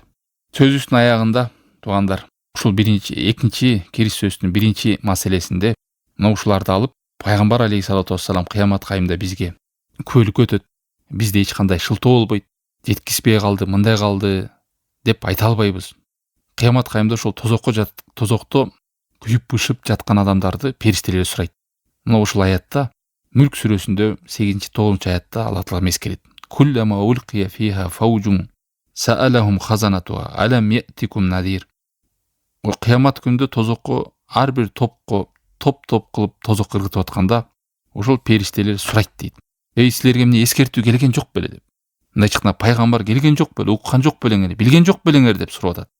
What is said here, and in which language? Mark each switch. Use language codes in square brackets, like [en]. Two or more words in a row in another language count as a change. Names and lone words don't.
[ky] Сөзүбүздүн аягында туугандар, ушул экинчи кириş сөзүнүн биринчи маселесинде мына ушуларды алып пайгамбар [ar] عليه الصلاة والسلام [ky] кыямат кайымда бизге күбөлүккө өтөт. Бизде эч кандай шылтоо болбойт. Жеткизбей калды, мындай калды деп айта албайбыз. Кыямат кайымда ошол тозокто күйүп-бышып жаткан адамдарды периштелер сурайт. Мына ушул аятта Мүлк сүрөсүндө 8-9 аятта Аллах Таала мескерет. [ar] كلما ألقي فيها فوج سألهم خزنتها ألم يأتكم نذير. [ky] Кыямат күндө тозокко ар бир топ кылып тозокко кыргытып атканда ошол периштелер сурайт дейт. Эй, силерге эмне эскертүү келген жок беле деп. Мындай чыкна пайгамбар келген жок беле, уккан жок белеңер, билген жок белеңер деп сурап атат.